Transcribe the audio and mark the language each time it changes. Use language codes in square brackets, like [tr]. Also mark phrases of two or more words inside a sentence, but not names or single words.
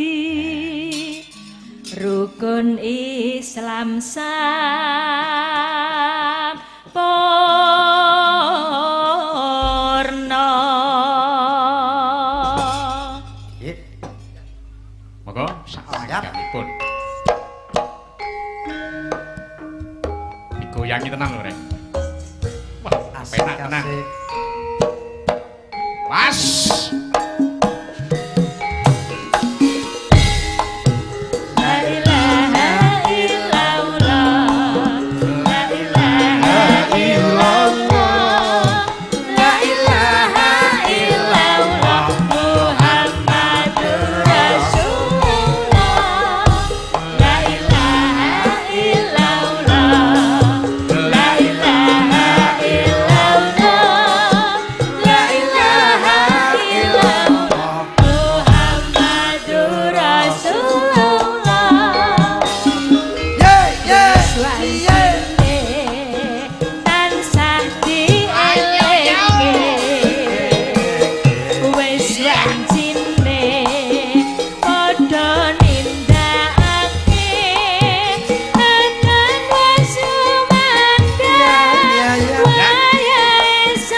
[jv] Rukun Islam sampurna. Nggih. Monggo salamipun. Digoyangi tenang lho, Rek. Wah, penak tenang. Asik. Mas. [ar] لا إله إلا الله. لا إله إلا الله. لا إله إلا الله. محمد رسول الله. لا إله إلا الله. لا إله إلا الله. لا إله إلا الله. محمد رسول الله. [jv] Swanjene tansah dielinge. Wis swanjene padha nindakake anan wasumandang wayahe